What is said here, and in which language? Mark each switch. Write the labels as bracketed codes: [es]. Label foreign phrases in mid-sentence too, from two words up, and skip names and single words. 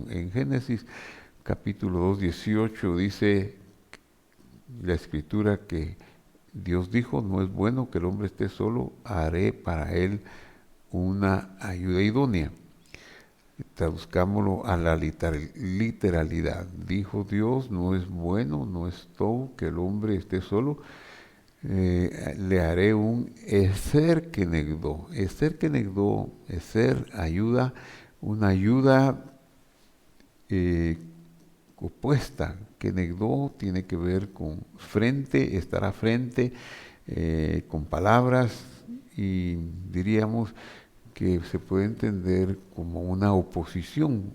[es] En Génesis capítulo 2:18 dice la escritura que Dios dijo, no es bueno que el hombre esté solo, haré para él una ayuda idónea. Traduzcámoslo a la literalidad. Dijo Dios, no es bueno, no es todo que el hombre esté solo, le haré un [he] עזר כנגדו. עזר כנגדו, [es] eser ayuda, una ayuda opuesta. Kenegdo tiene que ver con frente, estar a frente, con palabras, y diríamos que se puede entender como una oposición